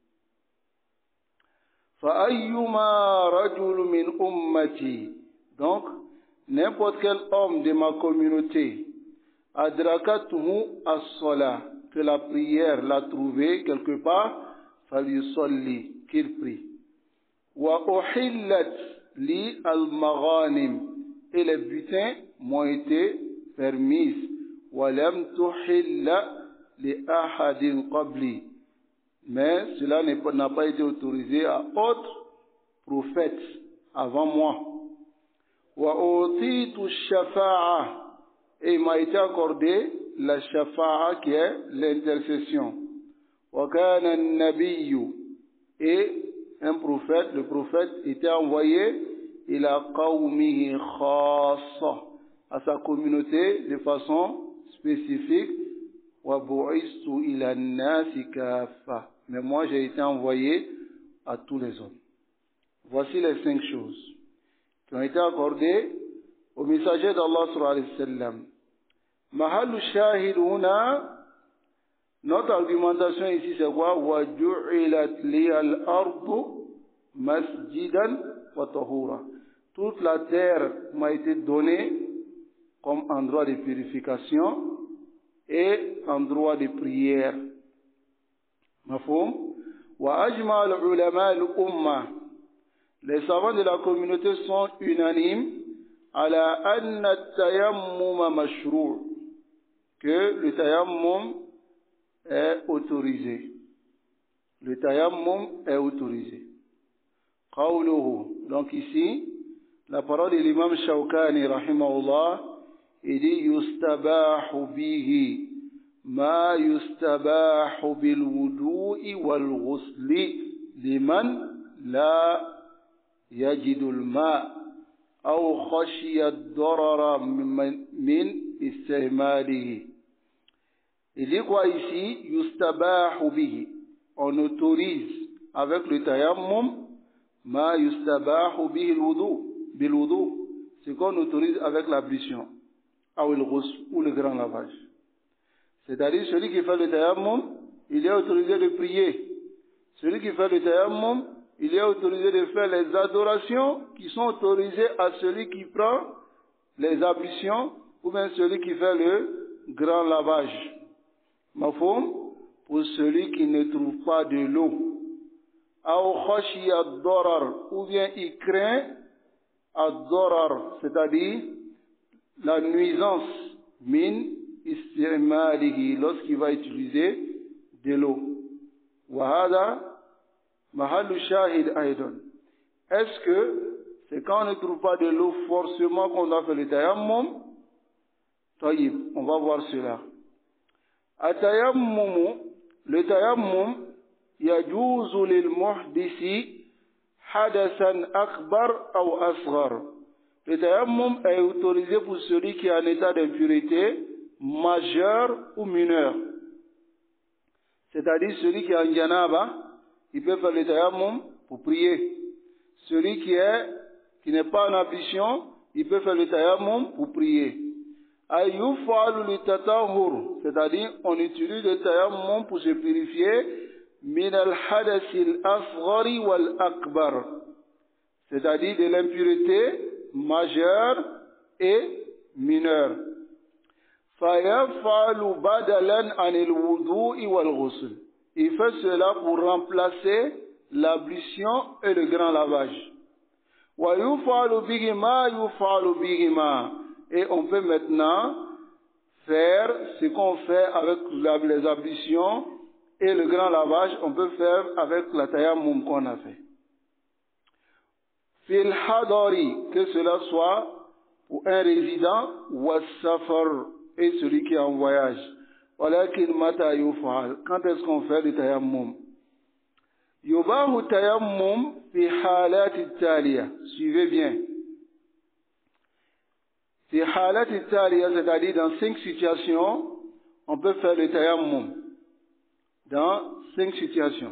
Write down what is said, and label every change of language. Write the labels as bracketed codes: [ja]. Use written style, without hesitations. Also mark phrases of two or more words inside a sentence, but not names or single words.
[ar] فَأَيُّمَا رَجُلٌ مِّنْ أُمَّتِي. [fr] Donc, n'importe quel homme de ma communauté, [ar] أدركته الصلاة, [fr] que la prière l'a trouvé quelque part, falyusalli, qu'il prie. [ar] وأحلت لي المغانم, [fr] et les butins m'ont été permises. [ar] ولم تحل لأحد قبلي, [fr] mais cela n'a pas été autorisé à autres prophètes avant moi. [ar] وأعطيت الشفاعة, [fr] et il m'a été accordé la shafa'a qui est l'intercession. [ar] وكان النبي, [fr] et un prophète, le prophète était envoyé [ar] إلى قومه خاصة, [fr] à sa communauté de façon spécifique. [ar] وبعثت إلى الناس كافة, [fr] mais moi j'ai été envoyé à tous les hommes. Voici les 5 choses qui ont été accordées au messager d'Allah [ar] صلى الله عليه وسلم. محل الشاهد هنا, [fr] notre argumentation ici c'est quoi? [ar] وجعلت لي الأرض مسجدا وطهورا. [fr] Toute la terre m'a été donnée comme endroit de purification et endroit de prière. [ar] مفهوم؟ وأجمع علماء الأمة. [fr] Les savants de la communauté sont unanimes [ar] على أن التيمم مشروع', [fr] que le tayammum est autorisé. Le tayammum est autorisé. [ar] قوله, [fr] donc ici, la parole de l'imam Shawkani, [ar] رحمه الله, [fr] il dit [ar] يستباح به ما يستباح بالوضوء والغسل لمن لا يجد الماء أو خشي الضرر من استعماله. [fr] Il dit quoi ici? [ar] يستباح به. [fr] On autorise avec le tayammum [ar] ما يستباح به بالوضوء. [fr] C'est qu'on autorise avec l'ablution ou le grand lavage. C'est-à-dire celui qui fait le tayammum, il est autorisé de prier. Celui qui fait le tayammum, il est autorisé de faire les adorations qui sont autorisées à celui qui prend les ablutions ou bien celui qui fait le grand lavage. Mafhum, pour celui qui ne trouve pas de l'eau. [ar] أو خشي الضرر, [fr] ou bien il craint ad-darar, c'est-à-dire la nuisance [ar] من استعماله, [fr] lorsqu'il va utiliser de l'eau. [ar] وهذا محل الشاهد أيضا. [fr] Est-ce que c'est quand on ne trouve pas de l'eau forcément qu'on doit faire le tayammum? Taïb, on va voir cela. Le tayammum [ar] يجوز للمحدث حدثا أكبر [fr] ou asghar. Le tayammum est autorisé pour celui qui est en état d'impureté majeur ou mineur. C'est-à-dire celui qui est en janaba, il peut faire le tayammum pour prier. Celui qui n'est pas en ablution, il peut faire le tayammum pour prier. C'est-à-dire on utilise le tayammum pour se purifier [ar] من الحدث الأصغر والأكبر, [fr] c'est-à-dire de l'impureté majeure et mineure. [ar] فَيَفْعَلُ بَدَلًا عَنِ الْوُضُوءِ وَالْغُسْلِ. [fr] Il fait cela pour remplacer l'ablution et le grand lavage. [ar] وَيُفْعَلُ بِهِمَا يُفْعَلُ بِهِمَا. [fr] Et on peut maintenant faire ce qu'on fait avec les ablutions et le grand lavage, on peut faire avec la tayammum qu'on a fait. [ar] في الحضر, [fr] que cela soit pour un résident, ou safar, et celui qui est en voyage. [ar] ولكن متى يفعل. [fr] Quand est-ce qu'on fait le tayammum? [ar] يباح تيمم في الحالات التالية. [fr] Suivez bien. [ar] في الحالات التالية, [fr] c'est-à-dire dans 5 situations, on peut faire le tayammum. Dans 5 situations.